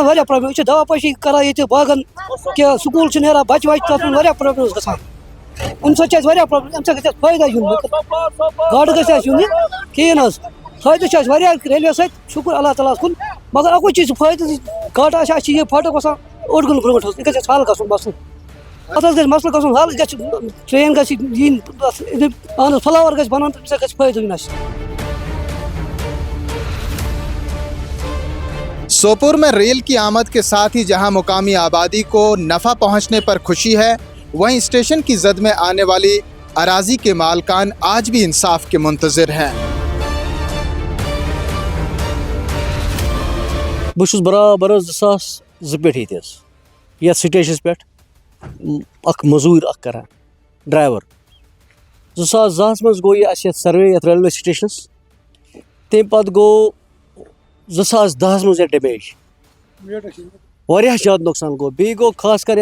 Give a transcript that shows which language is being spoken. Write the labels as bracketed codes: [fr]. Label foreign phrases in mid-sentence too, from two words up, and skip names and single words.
[ks] واریاہ پرٛابلِم أسۍ چھِ دوا پٲشی کَران ییٚتہِ باغن کہِ سکوٗل چھِ نیران بَچہٕ وَچہٕ تَتھ منٛز واریاہ پرٛابلِم حظ گژھان اَمہِ سۭتۍ چھِ اَسہِ واریاہ پرٛابلِم اَمہِ سۭتۍ گژھِ اَسہِ فٲیدٕ یُن گاڈٕ گژھِ اَسہِ یُن کِہیٖنۍ حظ فٲیدٕ چھِ اَسہِ واریاہ ریلوے سۭتۍ شُکُر اللہ تعالیٰ ہَس کُن مگر اَکُے چیٖز چھُ فٲیدٕ گاڈٕ آسہِ اَسہِ چھِ یہِ فاٹک وَسان اوٚڑ گٲنٛٹہٕ برونٛٹھ حظ یہِ گژھِ اَسہِ حل گژھُن بَس اَتھ حظ گژھِ مسلہٕ گژھُن حل گژھِ ٹرٛین گژھِ یِنۍ اہن حظ فٕلاوَر گژھِ بَنُن تَمہِ سۭتۍ گژھِ فٲیدٕ یُن اَسہِ [ur] سوپور میں ریل کی آمد کے ساتھ ہی جہاں مقامی آبادی کو نفع پہنچنے پر خوشی ہے وہیں اسٹیشن کی زد میں آنے والی اراضی کے مالکان آج بھی انصاف کے منتظر ہیں. [ks] بہٕ چھُس برابر حظ 2002 پٮ۪ٹھ ییٚتہِ حظ یَتھ سٹیشنَس پٮ۪ٹھ اَکھ مٔزوٗرۍ اَکھ کَران ڈرٛایوَر 2002 منٛز گوٚو یہِ اَسہِ یَتھ سٔروے یَتھ ریلوے سٹیشنَس تمہِ پَتہٕ گوٚو 2010 منٛز یَتھ ڈیمیج واریاہ زیادٕ نۄقصان گوٚو بیٚیہِ گوٚو خاص کر